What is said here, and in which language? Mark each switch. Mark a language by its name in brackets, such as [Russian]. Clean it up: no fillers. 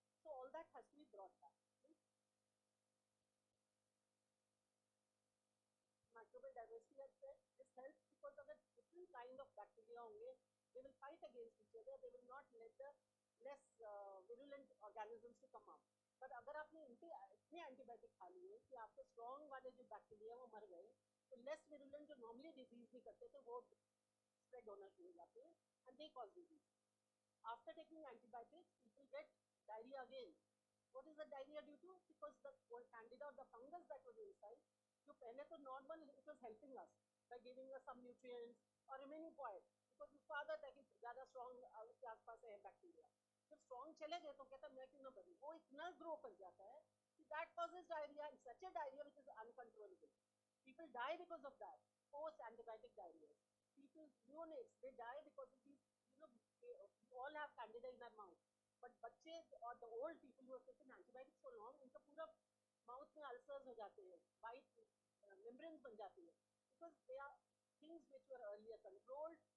[English] So all that has to be brought back. Microbial diversity has said this helps because of the different kind of bacteria honge. They will fight against each other. They will not let the less virulent organisms to come up. [Hindi] But अगर आपने इतने antibiotic खा लिए कि आपके strong वाले जो bacteria वो मर गए, तो लेस विरुलेंट जो नॉर्मली डिजीज भी करते थे वो स्प्रेड होना शुरू हो जाते हैं [English] And they cause disease. After taking antibiotics, people get diarrhea again. What is the diarrhea due to? Because the candida or the fungus that was inside, [Hindi] जो पहले तो [English] normal, it was helping us by giving us some nutrients or remaining quiet, because [Hindi] उसको आदत है कि ज़्यादा strong उसके आसपास है बैक्टीरिया. जब strong चले गए तो कहता मैं क्यों ना बढ़ूँ, वो इतना grow कर जाता है कि [English] that causes diarrhea, and such a diarrhea which is uncontrollable. People die because of that, post antibiotic diarrhea. People, neonates, they die because of these, we all have candida in our mouth. But बच्चे or the old people who have taken antibiotics so long, [Hindi] उनका पूरा mouth में ulcers हो जाते हैं, [English] white membranes [Hindi] बन जाती हैं, [English] because they are things which were earlier controlled.